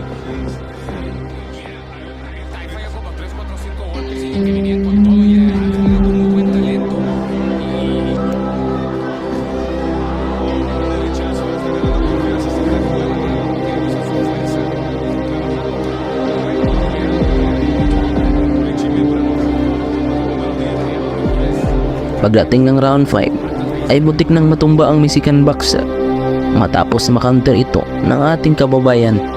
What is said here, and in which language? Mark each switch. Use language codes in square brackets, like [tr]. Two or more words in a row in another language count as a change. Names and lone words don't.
[es] Ahí falla como 3, 4, 5 golpes y que venía con todo y ha tenido con muy buen talento. Derechazo, está ganando confianza, se está jugando para lo que es su fuerza. [tl] Pagdating ng round 5 ay butik nang matumba ang Mexican boxer matapos makounter ito ng ating kababayan.